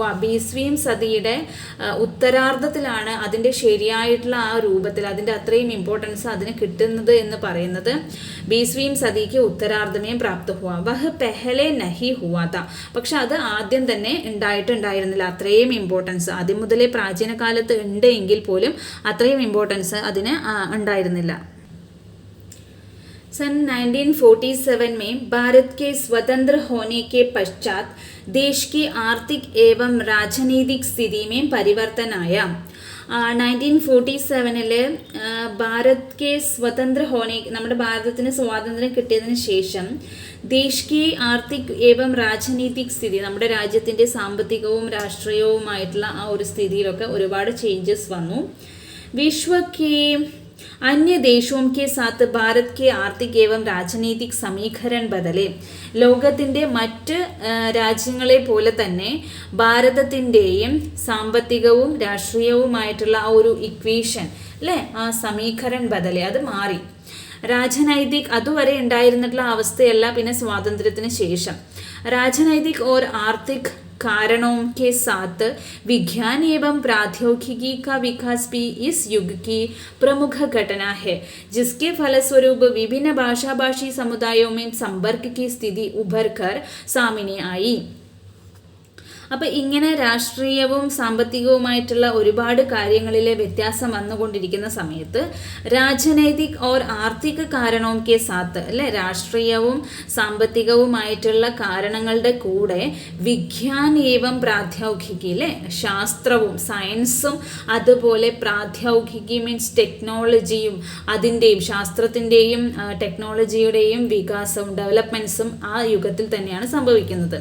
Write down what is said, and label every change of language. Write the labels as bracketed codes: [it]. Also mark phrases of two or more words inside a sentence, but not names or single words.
[ml] 20वीं സദിയുടെ ഉത്തരാർദ്ധത്തിലാണ് അതിൻ്റെ ശരിയായിട്ടുള്ള ആ രൂപത്തിൽ അതിൻ്റെ അത്രയും ഇമ്പോർട്ടൻസ് അതിന് കിട്ടുന്നത് എന്ന് പറയുന്നത് [hi] 20वीं सदी के उत्तरार्ध में प्राप्त हुआ. वह पहले नहीं हुआ था. [ml] പക്ഷെ അത് ആദ്യം തന്നെ ഉണ്ടായിരുന്നില്ല. അത്രയും ഇമ്പോർട്ടൻസ് ആദ്യം മുതലേ പ്രാചീന കാലത്ത് ഉണ്ട് എങ്കിൽ പോലും അത്രയും ഇമ്പോർട്ടൻസ് അതിന് ഉണ്ടായിരുന്നില്ല. [hi] सन 1947 में भारत के स्वतंत्र होने के पश्चात देश की आर्थिक एवं राजनीतिक स्थिति में परिवर्तन आया. 1947 भारत के स्वतंत्र होने, [ml] നമ്മുടെ ഭാരതത്തിന് സ്വാതന്ത്ര്യം കിട്ടിയതിന് ശേഷം [hi] देश की आर्थिक एवं राजनीतिक स्थिति, [ml] നമ്മുടെ രാജ്യത്തിൻ്റെ സാമ്പത്തികവും രാഷ്ട്രീയവുമായിട്ടുള്ള ആ ഒരു സ്ഥിതിയിലൊക്കെ ഒരുപാട് ചേഞ്ചസ് വന്നു. [hi] विश्व के अन्य देशों के साथ भारत के आर्थिक एवं राजनीतिक समीकरण बदले. [ml] ലോകത്തിൻ്റെ മറ്റ് രാജ്യങ്ങളെ പോലെ തന്നെ ഭാരതത്തിൻ്റെയും സാമ്പത്തികവും രാഷ്ട്രീയവുമായിട്ടുള്ള ആ ഒരു ഇക്വേഷൻ അല്ലേ, ആ [hi] समीकरण बदले, [ml] അത് മാറി. രാജനൈതിക് അതുവരെ ഉണ്ടായിരുന്നിട്ടുള്ള അവസ്ഥയല്ല പിന്നെ സ്വാതന്ത്ര്യത്തിന് ശേഷം. [hi] രാജനൈതിക് और आर्थिक कारणों के साथ विज्ञान एवं प्रौद्योगिकी का विकास भी इस युग की प्रमुख घटना है, जिसके फलस्वरूप विभिन्न भाषी समुदायों में संपर्क की स्थिति उभर कर सामने आई. [ml] അപ്പോൾ ഇങ്ങനെ രാഷ്ട്രീയവും സാമ്പത്തികവുമായിട്ടുള്ള ഒരുപാട് കാര്യങ്ങളിലെ വ്യത്യാസം വന്നുകൊണ്ടിരിക്കുന്ന സമയത്ത് [hi] राजनैतिक और आर्थिक [ml] കാരണവും [hi] के साथ [ml] അല്ലെ, രാഷ്ട്രീയവും സാമ്പത്തികവുമായിട്ടുള്ള കാരണങ്ങളുടെ കൂടെ [hi] विज्ञान एवं प्रौद्योगिकी [ml] അല്ലെ, ശാസ്ത്രവും സയൻസും അതുപോലെ പ്രാദ്യോഗികി മീൻസ് ടെക്നോളജിയും അതിൻ്റെയും ശാസ്ത്രത്തിൻ്റെയും ടെക്നോളജിയുടെയും വികാസവും ഡെവലപ്മെൻറ്റ്സും ആ യുഗത്തിൽ തന്നെയാണ് സംഭവിക്കുന്നത്.